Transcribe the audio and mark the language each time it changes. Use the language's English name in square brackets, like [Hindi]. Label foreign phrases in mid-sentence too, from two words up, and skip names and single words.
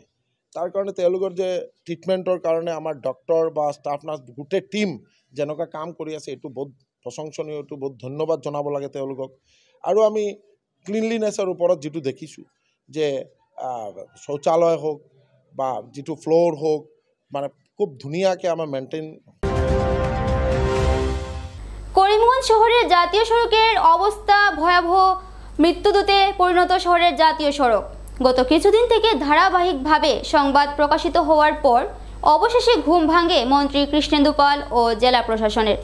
[Assamese] তাৰ কাৰণে তেওঁলোকৰ যে ট্ৰিটমেণ্টৰ কাৰণে আমাৰ ডক্টৰ বা [English] staff nurse [Assamese] গোটেই টীম যেনেকুৱা কাম কৰি আছে এইটো বহুত প্ৰশংসনীয়, এইটো বহুত ধন্যবাদ জনাব লাগে তেওঁলোকক। আৰু আমি ক্লিনলিনেছৰ ওপৰত যিটো দেখিছোঁ যে শৌচালয় হোক বা যিটো ফ্লোৰ হোক মানে খুব ধুনীয়াকৈ আমাৰ মেইনটেইন। [Bangla] করিমগঞ্জ শহরের জাতীয় সড়কের অবস্থা ভয়াবহ, মৃত্যুদূতে পরিণত শহরের জাতীয় সড়ক। গত কিছুদিন থেকে ধারাবাহিকভাবে সংবাদ প্রকাশিত হওয়ার পর অবশেষে ঘুম ভাঙে মন্ত্রী কৃষ্ণেন্দু পাল ও জেলা প্রশাসনের।